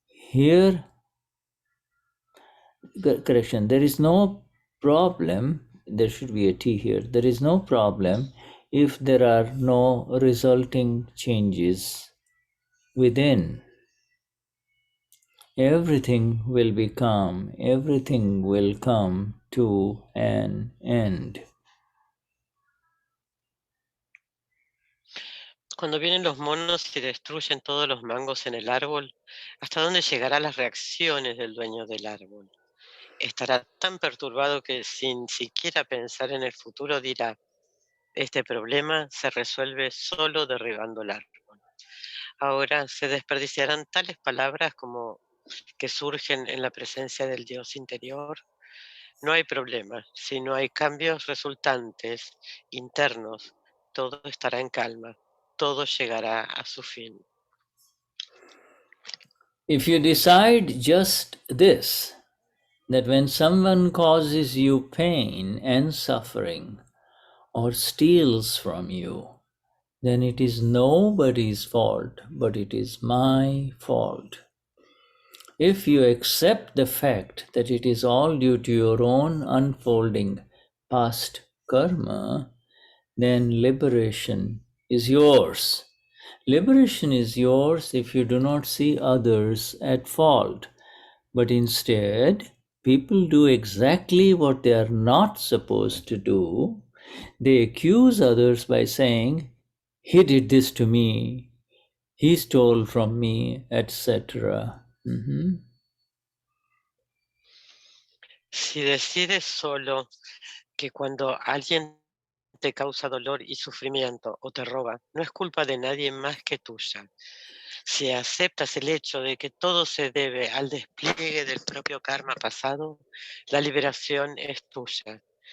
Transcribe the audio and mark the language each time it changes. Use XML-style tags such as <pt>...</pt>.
<en>Here, correction, there is no problem, there should be a T here, there is no problem if there are no resulting changes within. Everything will be calm, everything will come to an end.</en> <es>Cuando vienen los monos y destruyen todos los mangos en el árbol, ¿hasta dónde llegarán las reacciones del dueño del árbol? Estará tan perturbado que sin siquiera pensar en el futuro dirá, este problema se resuelve solo derribando el árbol. Ahora se desperdiciarán tales palabras como que surgen en la presencia del Dios interior. No hay problema, si no hay cambios resultantes internos, todo estará en calma, todo llegará a su fin.</es> <en>If you decide just this, that when someone causes you pain and suffering or steals from you, then it is nobody's fault, but it is my fault. If you accept the fact that it is all due to your own unfolding past karma, then liberation is yours. Liberation is yours if you do not see others at fault, but instead, people do exactly what they are not supposed to do. They accuse others by saying, he did this to me, he stole from me, etc.</en> <es>Si decides solo que cuando alguien te causa dolor y sufrimiento o te roba, no es culpa de nadie más que tuya. Si aceptas el hecho de que todo se debe al despliegue del propio karma pasado, la liberación es tuya.</es>